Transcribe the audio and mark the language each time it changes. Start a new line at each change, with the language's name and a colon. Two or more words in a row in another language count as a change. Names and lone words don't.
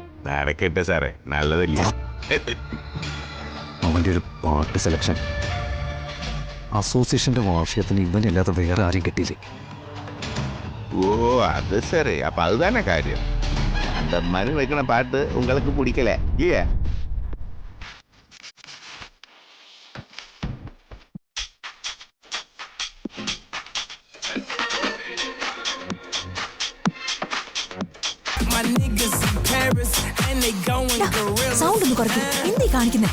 Malayalam: നടക്കട്ടെ സാറേ, നല്ലതല്ലേ? അവൻ്റെ ഒരു പാട്ട് സെലക്ഷൻ. അസോസിയേഷൻ്റെ വാർഷികത്തിന് ഇവനല്ലാതെ വേറെ ആരും കിട്ടിയില്ലേ?
Tamil: ஓ அது சரி, அப்ப அதுதானே காரியம். அந்த மணி வைக்கிற பாட்டு உங்களுக்கு பிடிக்கல இல்லையா?
Malayalam: സൗണ്ട് ഒന്ന് കുറയ്ക്ക്. എന്തീ കാണിക്കുന്നേ?